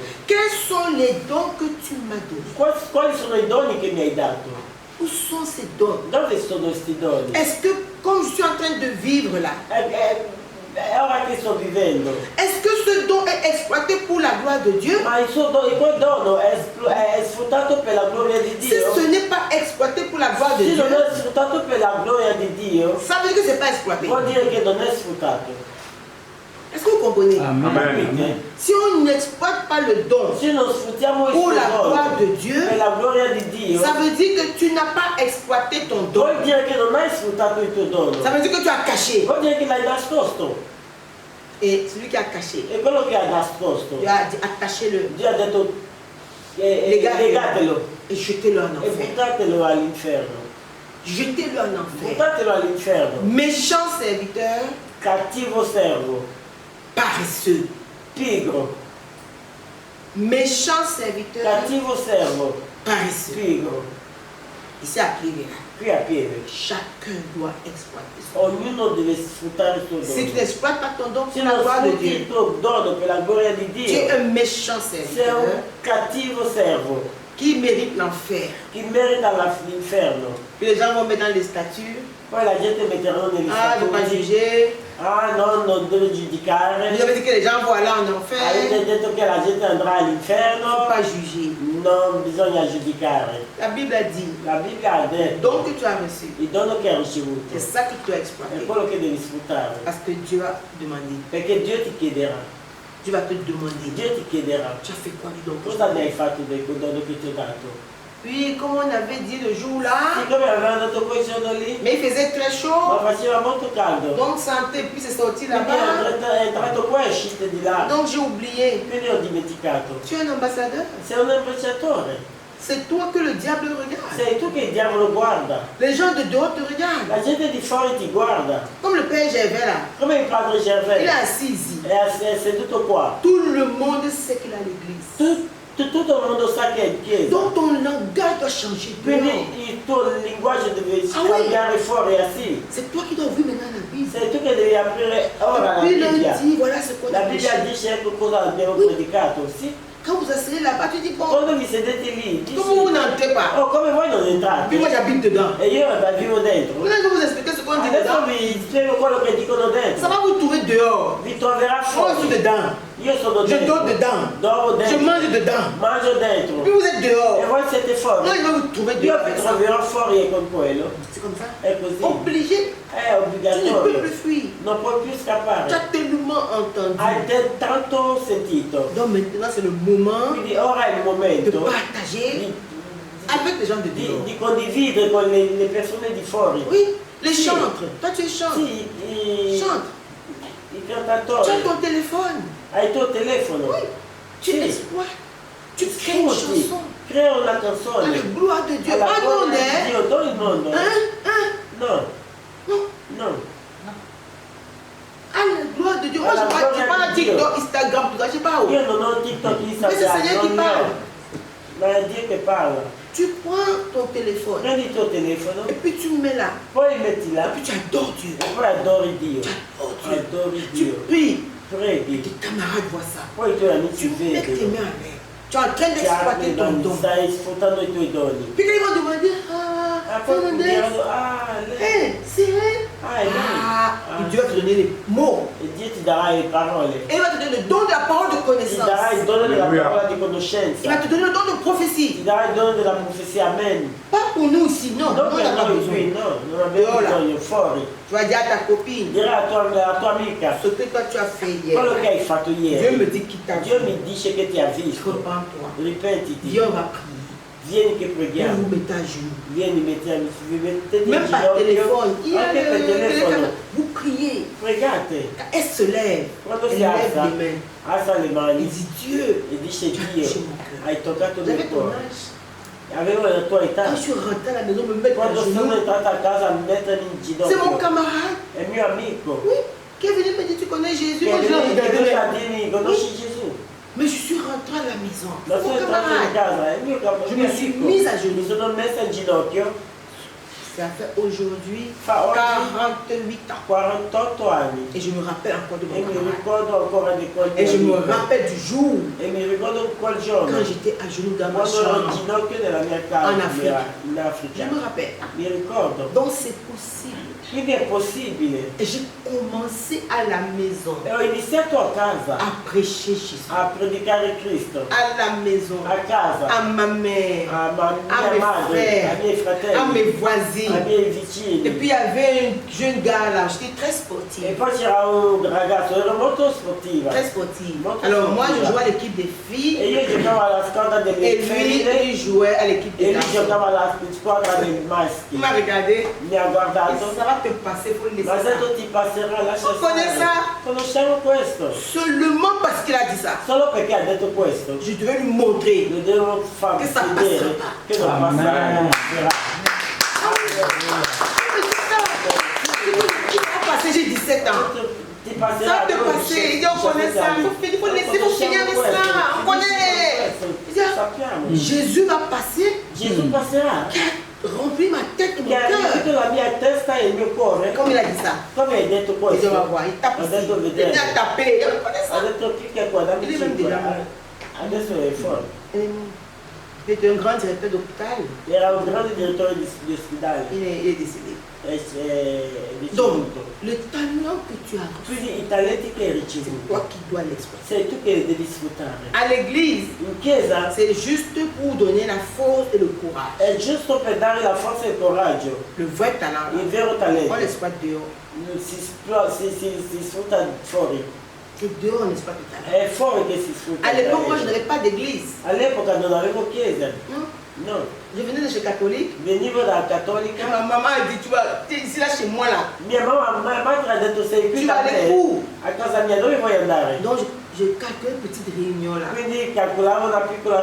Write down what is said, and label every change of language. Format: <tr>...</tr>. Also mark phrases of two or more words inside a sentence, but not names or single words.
<fr>Quels sont les dons que tu m'as donnés?</fr> <it>Quali sono i doni che mi hai dato?</it> <fr>Où sont ces dons?</fr> <it>Dove sono questi doni?</it> <fr>Est-ce que, comme je suis en train de vivre là,</fr> <it>È ora che sto vivendo.</it> <fr>est-ce que ce don est exploité pour la gloire de Dieu?</fr> <it>Ma quel dono è sfruttato per la gloria di</it> <fr>Si</fr> <it>Dio?</it> <fr>ce n'est pas exploité pour la gloire de</fr> <it>Se</it> <fr>Dieu,</fr> <it>non è sfruttato per la gloria di Dio,</it> <fr>ça veut dire que ce n'est pas exploité.</fr> <it>vuol dire che non è sfruttato.</it> <fr>Est-ce que vous comprenez?</fr> <it>Capite?</it> <fr>Si on n'exploite pas le don</fr> <it>Se non sfruttiamo il</it> <fr>pour la</fr> <it>suo</it> <fr>gloire</fr> <it>dono</it> <fr>de Dieu,</fr> <it>per la gloria di Dio,</it> <fr>ça veut dire que tu n'as pas exploité ton don.</fr> <it>vuol dire che non hai sfruttato il tuo dono.</it> <fr>Ça veut dire que tu as caché.</fr> <it>Vuol dire che l'hai nascosto.</it> <fr>Et celui qui a caché,</fr> <it>E quello che ha nascosto,</it> <fr>Dieu a dit attachez-le</fr> <it>Dio ha detto legatelo</it> <fr>et jetez-le en</fr> <it>e</it> <fr>enfer.</fr> <it>buttatelo all'inferno.</it> <fr>Jetez-le en enfer.</fr> <it>Buttatelo all'inferno.</it> <fr>Méchant serviteur,</fr> <it>Cattivo servo,</it> <fr>paresseux.</fr> <it>pigro.</it> <fr>Méchant serviteur,</fr> <it>Cattivo servo,</it> <fr>paresseux.</fr> <it>pigro.</it> <fr>Ici à Clévéra,</fr> <it>Qui a piede.</it> <fr>chacun doit exploiter son don.</fr> <it>Ognuno deve sfruttare il suo</it> <fr>Si tu</fr> <it>dono.</it> <fr>n'exploites pas ton don</fr> <it>Se</it> <fr>pour la</fr> <it>non</it> <fr>gloire de</fr> <it>sfrutti</it> <fr>Dieu,</fr> <it>il tuo dono per la gloria di</it> <fr>tu es</fr> <it>Dio,</it> <fr>un méchant</fr> <it>sei</it> <fr>serviteur</fr> <it>un cattivo servo</it> <fr>qui mérite l'enfer.</fr> <it>che merita l'inferno.</it> <fr>Puis les gens vont mettre dans les statuts.</fr> <it>Poi la gente metterà negli</it> <fr>Ah, ne pas</fr> <it>statuti.</it> <fr>juger.</fr> <it>Ah no, non deve giudicare.</it> <fr>Vous avez dit que les gens vont aller en</fr> <it>Avete</it> <fr>enfer.</fr> <it>detto che la gente andrà</it> <fr>Il ne faut</fr> <it>all'inferno.</it> <fr>pas juger.</fr> <it>Non bisogna giudicare.</it> <fr>La Bible a dit,</fr> <it>La Bibbia ha detto</it> <fr>donc que tu as reçu,</fr> <it>il dono che hai ricevuto</it> <fr>c'est ça que tu dois</fr> <it>è</it> <fr>exploiter.</fr> <it>quello che devi sfruttare.</it> <fr>Parce que Dieu va demander.</fr> <it>Perché Dio ti chiederà.</it> <fr>Dieu va te demander.</fr> <it>Dio ti chiederà.</it> <fr>Tu as fait quoi du don?</fr> <it>Cosa ne hai fatto del dono che ti ho dato?</it> <fr>Puis, comme on avait dit le jour là,</fr> <it>Siccome avevano dato quel giorno lì,</it> <fr>mais il faisait très</fr> <it>ma</it> <fr>chaud,</fr> <it>faceva molto caldo.</it> <fr>donc santé, puis c'est sorti</fr> <it>Quindi</it> <fr>là-bas.</fr> <it>è entrato qua e uscite di là.</it> <fr>Donc j'ai oublié.</fr> <it>Quindi ho dimenticato.</it> <fr>Tu es un ambassadeur.</fr> <it>Sei un ambasciatore.</it> <fr>C'est toi que le diable regarde.</fr> <it>Sei tu che il diavolo guarda.</it> <fr>Les gens de dehors te regardent.</fr> <it>La gente di fuori ti guarda.</it> <fr>Comme le père Gervais là.</fr> <it>Come il padre Gervais.</it> <fr>Il est assis ici.</fr> <it>È seduto qua.</it> <fr>Tout le monde sait qu'il a l'église.</fr> <it>Tutto il mondo sa che è in chiesa.</it> <fr>Donc ton langage doit changer.</fr> <it>Quindi</it> <fr>dehors.</fr> <it>il tuo linguaggio deve</it> <fr>Ah oui.</fr> <it>cambiare fuori sì.</it> <fr>C'est toi qui dois ouvrir maintenant la Bible.</fr> <it>Sei tu che devi aprire ora la</it> <fr>Puis il</fr> <it>Bibbia.</it> <fr>dit, voilà ce qu'on</fr> <it>La</it> <fr>a</fr> <it>Bibbia</it> <fr>prêché.</fr> <it>dice ecco cosa abbiamo</it> <fr>Oui.</fr> <it>predicato, sì?</it> <fr>Quand vous asseyez là-bas, tu dis, bon,</fr> <it>Quando vi sedete lì, dici,</it> <fr>comment vous n'entrez pas?</fr> <it>oh come voi non entrate?</it> <fr>Puis moi j'habite dedans.</fr> <it>E io vivo dentro.</it> <fr>Vous allez vous expliquer ce qu'on dit</fr> <it>Adesso</it> <fr>dedans.</fr> <it>vi spiego quello che dicono</it> <fr>Ça</fr> <it>dentro.</it> <fr>va vous trouver dehors.</fr> <it>Vi troverà</it> <fr>Moi je suis</fr> <it>fuori.</it> <fr>dedans.</fr> <it>Io sono</it> <fr>Je</fr> <it>dentro.</it> <fr>dors dedans.</fr> <it>Dormo</it> <fr>Je</fr> <it>dentro.</it> <fr>mange dedans.</fr> <it>Mangio dentro.</it> <fr>Puis vous êtes</fr> <it>E</it> <fr>dehors.</fr> <it>voi siete fuori.</it> <fr>Non, il va vous trouver</fr> <it>Io</it> <fr>dehors.</fr> <it>vi</it> <fr>avec ça.</fr> <it>troverò fuori e con quello.</it> <fr>C'est comme ça.</fr> <it>È così.</it> <fr>Obligé.</fr> <it>È</it> <fr>Tu ne peux</fr> <it>obbligatorio.</it> <fr>plus fuir.</fr> <it>Non puoi più</it> <fr>Tu</fr> <it>scappare.</it> <fr>as tellement entendu.</fr> <it>Hai tanto sentito.</it> <fr>Donc maintenant c'est le moment</fr> <it>Quindi ora è il</it> <fr>de</fr> <it>momento</it> <fr>partager</fr> <it>di,</it> <fr>avec les gens de dehors.</fr> <it>di condividere con le persone di fuori.</it> <fr>Oui, les</fr> <it>Sì.</it> <fr>chantres. Toi tu es chantre.</fr> <it>Sì,</it> <fr>Chante.</fr> <it>i</it> <fr>Tu</fr> <it>cantatori.</it> <fr>as ton téléphone.</fr> <it>Hai il tuo telefono.</it> <fr>Oui. Tu</fr> <it>Sì.</it> <fr>exploites. Tu crées une</fr> <it>Scusi,</it> <fr>chanson.</fr> <it>crea una</it> <fr>À la</fr> <it>canzone.</it> <fr>gloire de Dieu.</fr> <it>Alla</it> <fr>Pas</fr> <it>gloria</it> <fr>non,</fr> <it>di</it> <fr>hein?</fr> <it>Dio, non il mondo.</it> <fr>Hein?</fr> <it>No,</it> <fr>Non.</fr> <it>no.</it> <fr>À la gloire de Dieu. Moi,</fr> <it>À la</it> <fr>je</fr> <it>gloria</it> <fr>parle pas</fr> <it>di Dio.</it> <fr>TikTok, Instagram, tout ça. Je sais pas où.</fr> <it>Io non ho TikTok,</it> <fr>Mais c'est</fr> <it>Instagram,</it> <fr>Seigneur qui</fr> <it>non</it> <fr>parle.</fr> <it>ho. Ma è Dio che parla.</it> <fr>Tu prends ton téléphone</fr> <it>Prendi il tuo telefono,</it> <fr>et puis tu mets là.</fr> <it>poi metti</it> <fr>Et</fr> <it>là,</it> <fr>puis tu adores Dieu.</fr> <it>e poi adori Dio.</it> <fr>Tu adores Dieu.</fr> <it>Adori</it> <fr>Tu</fr> <it>Dio.</it> <fr>pries.</fr> <it>Preghi.</it> <fr>Tes camarades voient ça.</fr> <it>Poi i tuoi amici</it> <fr>Tu mets tes</fr> <it>vedono.</it> <fr>mains en l'air. Tu es en train d'exploiter ton don.</fr> <it>Stai sfruttando i tuoi doni.</it> <fr>Puis quand ils vont demander, Ah, ah,</fr> <it>poi mi</it> <fr>Fernandez,</fr> <it>diranno, ah, lei.</it> <fr>hey, c'est elle.</fr> <it>Ah, è lei. Ah, Ah,</it> <fr>Et Dieu va te donner les mots.</fr> <it>E Dio ti darà le parole.</it> <fr>Et il va te donner le don de la parole de</fr> <it>Ti</it> <fr>connaissance.</fr> <it>darà il dono della</it> <fr>Alleluia.</fr> <it>parola di</it> <fr>Il va</fr> <it>conoscenza.</it> <fr>te donner le don de</fr> <it>Ti</it> <fr>prophétie.</fr> <it>darà il dono della profezia.</it> <fr>Amen. Pas pour nous ici, non.</fr> <it>Non</it> <fr>Non, on</fr> <it>per</it> <fr>n'a pas</fr> <it>noi</it> <fr>besoin.</fr> <it>qui, no, non abbiamo</it> <fr>Voilà.</fr> <it>bisogno, fuori.</it> <fr>Tu vas dire à ta copine</fr> <it>Dire alla tua amica</it> <fr>ce que toi tu as fait</fr> <it>quello</it> <fr>hier.</fr> <it>che hai fatto</it> <fr>Dieu</fr> <it>ieri.</it> <fr>me dit qu'il t'a</fr> <it>Dio</it> <fr>vu.</fr> <it>mi dice che ti ha visto.</it> <fr>Reprends-toi.</fr> <it>Ripetiti.</it> <fr>Viens, on va prier.</fr> <it>Vieni che</it> <fr>Viens,</fr> <it>preghiamo.</it> <fr>vous mettez à genoux.</fr> <it>Vieni, vi mettete in</it> <fr>Même par</fr> <it>ginocchio.</it> <fr>téléphone. Il y a</fr> <it>Anche per telefono.</it> <fr>Vous priez.</fr> <it>Pregate.</it> <fr>Elle se lève.</fr> <it>Quando</it> <fr>Elle</fr> <it>si</it> <fr>lève</fr> <it>alza,</it> <fr>les mains.</fr> <it>alza le</it> <fr>Il</fr> <it>mani</it> <fr>dit Dieu,</fr> <it>e dice</it> <fr>tu as</fr> <it>Dio,</it> <fr>touché mon cœur.</fr> <it>hai toccato il</it> <fr>J'avais</fr> <it>mio</it> <fr>ton</fr> <it>cuore.</it> <fr>âge.</fr> <it>Avevo la tua età.</it> <fr>Quand je suis rentrée à la maison, me mettre à</fr> <it>Quando sono</it> <fr>genoux.</fr> <it>entrata a casa a mettermi in</it> <fr>C'est mon</fr> <it>ginocchio.</it> <fr>camarade.</fr> <it>È il mio amico.</it> <fr>Oui. Qui est venu me dire tu connais Jésus.</fr> <it>Che</it> <fr>Moi je l'ai</fr> <it>viene</it> <fr>regardé.</fr> <it>a dirmi, conosci Gesù?</it> <fr>Mais je suis rentrée à la maison.</fr> <it>Ma</it> <fr>C'est mon</fr> <it>sono entrata in</it> <fr>camarade.</fr> <it>casa, è il mio</it> <fr>Je me suis</fr> <it>amico.</it> <fr>mise à genoux.</fr> <it>Mi sono messa in ginocchio.</it> <fr>Ça fait aujourd'hui</fr> <it>Fa oggi</it> <fr>48 ans.</fr> <it>48 anni.</it> <fr>Et je me rappelle encore de</fr> <it>E</it> <fr>mon</fr> <it>mi</it> <fr>camarade.</fr> <it>ricordo ancora di quel</it> <fr>Et je me</fr> <it>amico.</it> <fr>rappelle du jour</fr> <it>E mi ricordo quel giorno.</it> <fr>quand j'étais à genoux dans ma</fr> <it>Quando ero in</it> <fr>chambre.</fr> <it>ginocchio nella mia casa</it> <fr>En Africa.</fr> <it>in</it> <fr>Je</fr> <it>Africa.</it> <fr>me rappelle.</fr> <it>Mi ricordo.</it> <fr>Donc c'est possible.</fr> <it>Quindi è possibile.</it> <fr>Et j'ai commencé à la maison</fr> <it>E ho iniziato a casa</it> <fr>à prêcher Jésus.</fr> <it>a predicare Cristo.</it> <fr>À la maison.</fr> <it>A casa.</it> <fr>À ma mère.</fr> <it>A</it> <fr>à</fr> <it>mia</it> <fr>mes</fr> <it>madre,</it> <fr>frères,</fr> <it>ai miei fratelli,</it> <fr>à mes</fr> <it>ai</it> <fr>voisines.</fr> <it>miei vicini.</it> <fr>Et puis il y avait un jeune gars là, j'étais très</fr> <it>E</it> <fr>sportive.</fr> <it>poi c'era un ragazzo, ero molto sportiva.</it> <fr>Très sportive.</fr> <it>Molto</it> <fr>Alors moi</fr> <it>sportiva.</it> <fr>je jouais à l'équipe des</fr> <it>E</it> <fr>filles</fr> <it>io giocavo alla squadra</it> <fr>et</fr> <it>delle</it> <fr>lui</fr> <it>femmine</it> <fr>il jouait à l'équipe</fr> <it>e</it> <fr>des</fr> <it>lui</it> <fr>garçons.</fr> <it>giocava alla squadra dei</it> <fr>Il</fr> <it>maschi.</it> <fr>m'a regardé.</fr> <it>Mi ha</it> <fr>Et</fr> <it>guardato.</it> <fr>ça va te passer, faut le laisser</fr> <it>Ma</it> <fr>ça.</fr> <it>detto ti passerà, lascia</it> <fr>Tu connais</fr> <it>stare.</it> <fr>ça?</fr> <it>Conosciamo questo.</it> <fr>Seulement parce qu'il a dit ça.</fr> <it>Solo perché ha detto questo.</it> <fr>Je devais lui montrer.</fr> <it>Lo devo far Che sa vedere passare. che non Amen. passerà.</it> <fr>Il va passer, j'ai 17 ans.</fr> <it>Ti passerà.</it> <fr>Ça peut passer. Il dit on connaît ça. Il faut laisser, il faut finir avec ça. On connaît. Il dit,</fr> <it>Sappiamo.</it> <fr>Jésus va passer,</fr> <it>Gesù passerà.</it> <fr>qui a rempli ma tête et mon</fr> <it>Che ha riempito</it> <fr>cœur.</fr> <it>la mia testa e il mio cuore.</it> <fr>Comme il a dit ça.</fr> <it>Come hai detto</it> <fr>Il dit</fr> <it>questo?</it> <fr>on va voir. Il tape</fr> <it>Ha</it> <fr>ici.</fr> <it>detto</it> <fr>Il</fr> <it>vedere.</it> <fr>a tapé. On connaît</fr> <it>Ha</it> <fr>ça.</fr> <it>detto clicca qua, dammi</it> <fr>Il est même</fr> <it>5.</it> <fr>déjà</fr> <it>Adesso è fuori.</it> <fr>Il était un grand directeur d'hôpital.</fr> <it>Era un grande direttore di ospedale.</it> <fr>Il est décédé.</fr> <it>È</it> <fr>Donc,</fr> <it>ricevuto.</it> <fr>le talent que tu as reçu,</fr> <it>Quindi i talenti che hai</it> <fr>c'est</fr> <it>ricevuto</it> <fr>toi qui dois l'exploiter.</fr> <it>sei tu che li devi sfruttare.</it> <fr>À l'église,</fr> <it>In chiesa</it> <fr>c'est juste pour donner la force et le courage.</fr> <it>è giusto per dare la forza e il coraggio.</it> <fr>Le vrai talent,</fr> <it>Il</it> <fr>là,</fr> <it>vero talento</it> <fr>on l'exploite dehors.</fr> <it>si sfrutta fuori.</it> <fr>C'est dehors, on l'exploite le talent.</fr> <it>È fuori che si sfrutta.</it> <fr>À</fr> <it>il</it> <fr>l'époque, moi, je</fr> <it>talento.</it> <fr>n'avais pas d'église.</fr> <it>All'epoca non avevo chiesa.</it> <fr>Non.</fr> <it>No.</it> <fr>Je venais de chez catholique.</fr> <it>Venivo da</it> <fr>Et</fr> <it>cattolica.</it> <fr>ma maman a dit, tu vas, tu es ici là chez moi là.</fr> <it>Mia madre ha detto sei qui</it> <fr>Tu</fr> <it>da</it> <fr>vas aller</fr> <it>me.</it> <fr>où?</fr> <it>A casa mia dove vuoi andare?</it> <fr>Donc, je calculais une petite réunion là.</fr> <it>Quindi calcolavo una piccola</it>